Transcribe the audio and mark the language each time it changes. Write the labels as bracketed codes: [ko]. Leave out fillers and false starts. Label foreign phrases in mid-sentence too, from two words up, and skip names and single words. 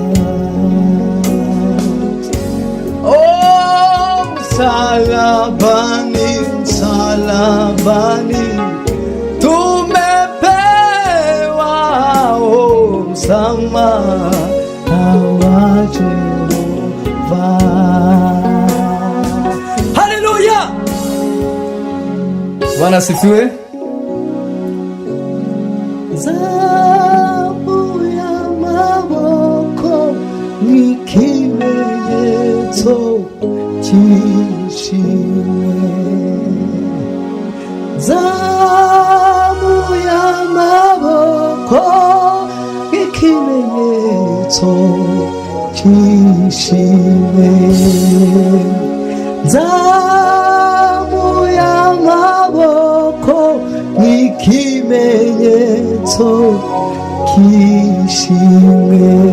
[sw] Oh, msalabani, msalabani tumepewa msamaha wa Jehova. Haleluya. Bwana asifiwe. [rw] Ni kimenyetso cy'ishimwe, zamu y'amaboko nk'ikimenyetso cy'ishimwe, zamu y'amaboko nk'ikimenyetso cy'ishimwe,